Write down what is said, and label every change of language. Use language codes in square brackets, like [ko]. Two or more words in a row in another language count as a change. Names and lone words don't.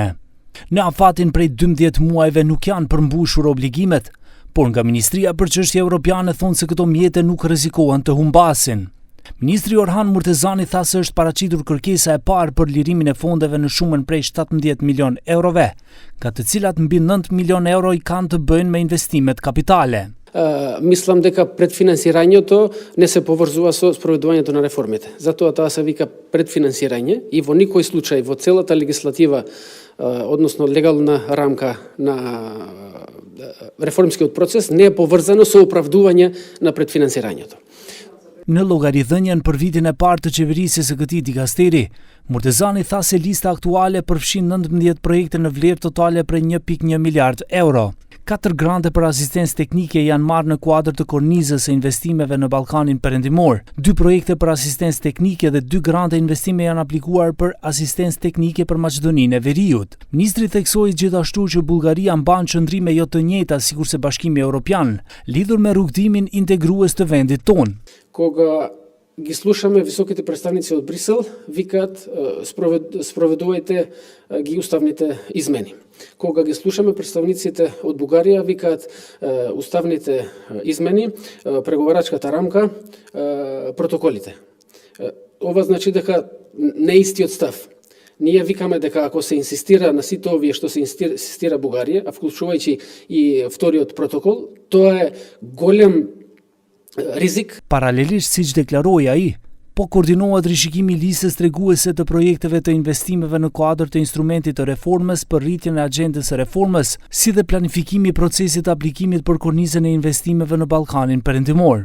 [sq] Në afatin prej 12 muajve nuk janë përmbushur obligimet, por nga Ministria për Çështje Evropiane thonë se këto mjete nuk rrezikohen të humbasin. Ministri Orhan Murtezani tha se është paraqitur kërkesa e parë për lirimin e fondeve në shumën prej 17 milion eurove, nga të cilat mbi 9 milion euro i kanë të bëjnë me investimet kapitale. [mk] Мислам дека предфинансирањето не се поврзува со спроведувањето на реформите. Затоа тоа се вика предфинансирање и во никој случај во целата легислатива, односно легална рамка на реформскиот процес не е поврзано со оправдување на предфинансирањето. [sq] Në llogaridhënien për vitin e parë të qeverisjes së këtij dikasteri, Murtezani tha se lista aktuale përfshin 19 projekte në vlerë totale prej 1.1 miliard euro. 4 grante për asistencë teknike janë marrë në kuadër të kornizës së investimeve në Ballkanin Perëndimor. 2 projekte për asistencë teknike dhe 2 grante investime janë aplikuar për asistencë teknike për Maqedoninë e Veriut. Ministri theksoi gjithashtu që Bullgaria mban qëndrime jo të njëjta sikurse Bashkimi Evropian, lidhur me rrugtimin integrues të vendit tonë. [mk] Кога ги слушаме високите представници од Брисел, викаат спроведувајте ги уставните измени. Кога ги слушаме представниците од Бугарија, викаат уставните измени, преговарачката рамка, протоколите. Ова значи дека не е истиот став. Ние викаме дека ако се инсистира на сите овие што се инсистира Бугарија, а вклучувајќи и вториот протокол, тоа е голем rizik. [sq] Paralelisht siç deklaroi ai, po koordinohet rishikimi i listës treguese të projekteve të investimeve në kuadër të instrumentit të reformës për rritjen e agjendës së reformës, si dhe planifikimi i procesit të aplikimit për kornizën e investimeve në Ballkanin Perëndimor.